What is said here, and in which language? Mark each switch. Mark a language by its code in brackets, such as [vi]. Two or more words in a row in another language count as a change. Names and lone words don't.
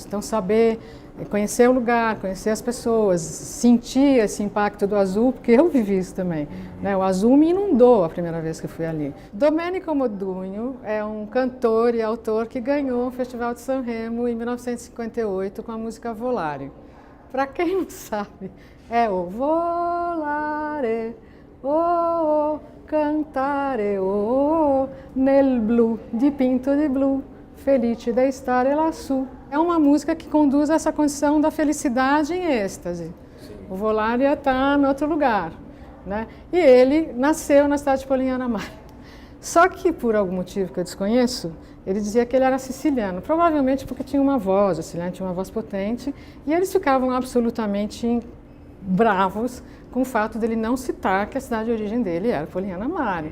[pt] Então, saber, conhecer o lugar, conhecer as pessoas, sentir esse impacto do azul, porque eu vivi isso também, né? O azul me inundou a primeira vez que eu fui ali. Domenico Modugno é um cantor e autor que ganhou o Festival de Sanremo em 1958 com a música Volare. Para quem não sabe, é o [it] Volare, oh, cantare, oh, nel blu, dipinto di blu, felice de stare lassù. [pt] É uma música que conduz a essa condição da felicidade em êxtase. Sim. O Volare está em outro lugar, né? E ele nasceu na cidade de Polignano a Mare. Só que, por algum motivo que eu desconheço, ele dizia que ele era siciliano, provavelmente porque tinha uma voz, o siciliano tinha uma voz potente, e eles ficavam absolutamente bravos com o fato dele não citar que a cidade de origem dele era Polignano a Mare.